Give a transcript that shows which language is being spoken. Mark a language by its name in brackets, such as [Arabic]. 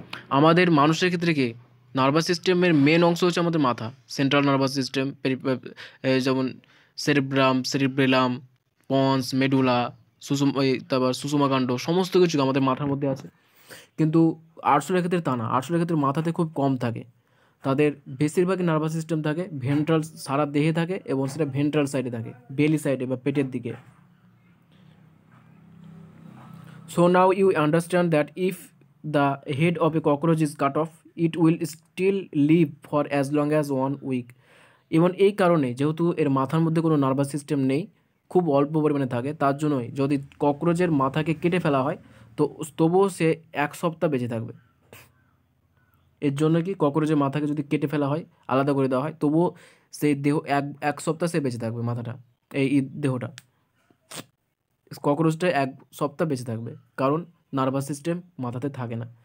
[Bangla] আমাদের মানুষের ক্ষেত্রে কি নার্ভাস সিস্টেমের মেন অংশ হচ্ছে আমাদের মাথা, সেন্ট্রাল নার্ভাস সিস্টেম, যেমন সেরিব্রেলাম, পন্স, মেডুলা, তারপর সুষুমাকাণ্ড, সমস্ত কিছু আমাদের মাথার মধ্যে আছে। কিন্তু আরশোলার ক্ষেত্রে তা না। আরশোলার ক্ষেত্রে মাথাতে খুব কম থাকে। তাদের বেশিরভাগই নার্ভাস সিস্টেম থাকে ভেন্ট্রাল, সারা দেহে থাকে এবং সেটা ভেন্ট্রাল সাইডে থাকে, বেলি সাইডে বা পেটের দিকে। [English] So now you understand that if the head of a cockroach is cut off, it will still live for as long as 1 week. [Bangla] এবং এই কারণে, যেহেতু এর মাথার মধ্যে কোনো নার্ভাস সিস্টেম নেই, খুব অল্প পরিমাণে থাকে, তার জন্যই যদি ককরোচের মাথাকে কেটে ফেলা হয় তো তবুও সে 1 সপ্তাহ বেঁচে থাকবে। এর জন্য কি, ককরোচের মাথাকে যদি কেটে ফেলা হয়, আলাদা করে দেওয়া হয়, তবুও সেই দেহ 1 সপ্তাহ সে বেঁচে থাকবে, মাথাটা, এই দেহটা, ককরোচটা 1 সপ্তাহ বেঁচে থাকবে, কারণ নার্ভাস সিস্টেম মাথাতে থাকে না।